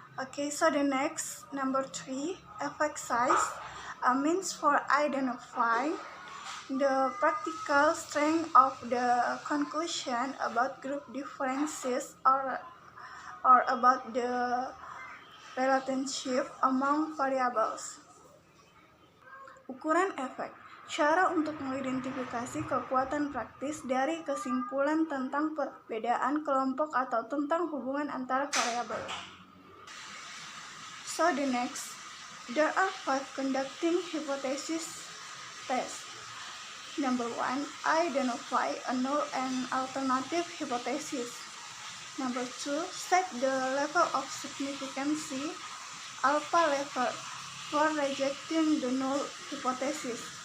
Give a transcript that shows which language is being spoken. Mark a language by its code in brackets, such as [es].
[en] Okay, so the next, number 3, effect size, a means for identifying the practical strength of the conclusion about group differences or about the relationship among variables. [id] Ukuran efek, cara untuk mengidentifikasi kekuatan praktis dari kesimpulan tentang perbedaan kelompok atau tentang hubungan antara variabel. [en] So the next, there are 5 conducting hypothesis tests. Number 1, identify a null and alternative hypothesis. Number 2, set the level of significance, alpha level, for rejecting the null hypothesis.